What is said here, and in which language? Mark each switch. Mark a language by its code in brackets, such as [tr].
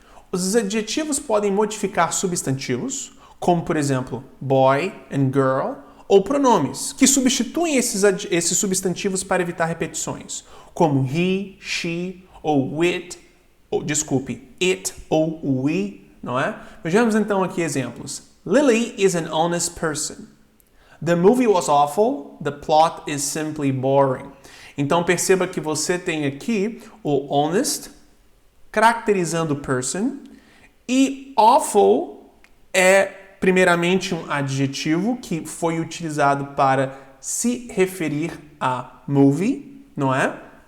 [pt] Os adjetivos podem modificar substantivos, como por exemplo [en] boy and girl, [pt] ou pronomes, que substituem esses substantivos para evitar repetições, como he, she, ou it, it ou we, não é? Vejamos então aqui exemplos. [en] Lily is an honest person. The movie was awful. The plot is simply boring. [pt] Então perceba que você tem aqui o honest caracterizando person e awful é primeiramente um adjetivo que foi utilizado para se referir a movie, não é?